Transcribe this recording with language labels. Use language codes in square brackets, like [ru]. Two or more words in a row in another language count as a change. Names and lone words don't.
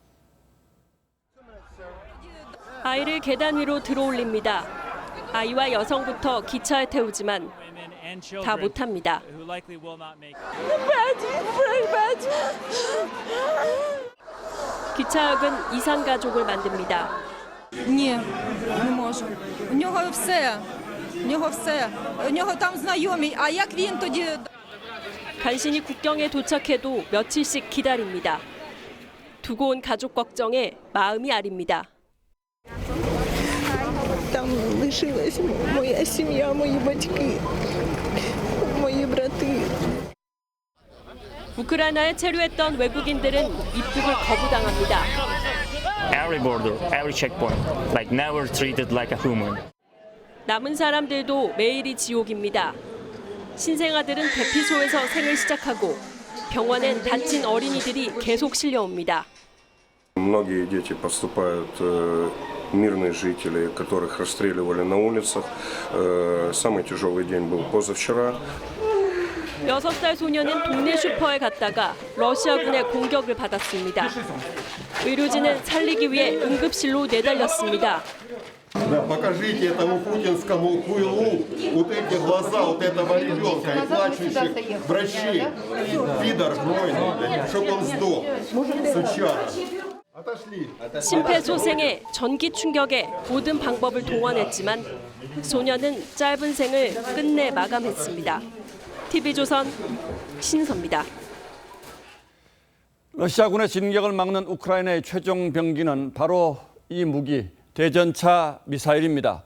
[ko] 아이를 계단 위로 들어올립니다. 아이와 여성부터 기차에 태우지만 다 못합니다. 기차역은 이산 가족을 만듭니다. [uk] Ні, не можу. У нього все. У нього там знайомі. А як він тоді? [ko] 간신히 국경에 도착해도 며칠씩 기다립니다. 두고 온 가족 걱정에 마음이 아립니다. [uk] Там лишилась моя сім'я, мої батьки, мої брати. [ko] 우크라이나에 체류했던 외국인들은 입국을 거부당합니다. [en] Every border, every checkpoint, like never treated like a human. [ko] 남은 사람들도 매일이 지옥입니다. 신생아들은 대피소에서 생을 시작하고 병원엔 다친 어린이들이 계속 실려옵니다. [ru] Многие дети поступают, мирные жители, которых расстреливали на улицах. Самый тяжелый день был позавчера. [ko] 6살 소녀는 동네 슈퍼에 갔다가 러시아군의 공격을 받았습니다. 의료진은 살리기 위해 응급실로 내달렸습니다. [ru] Да, покажите этому путинскому хуйлу вот эти глаза вот этого ребенка и плачущих врачей. Пидор гнойный, чтоб он сдох. Сучара. Отошли. [ko] 심폐소생에 전기 충격에 모든 방법을 동원했지만 소녀는 짧은 생을 끝내 마감했습니다. TV조선 신선입니다. 러시아군의 진격을 막는 우크라이나의 최종 병기는 바로 이 무기, 대전차 미사일입니다.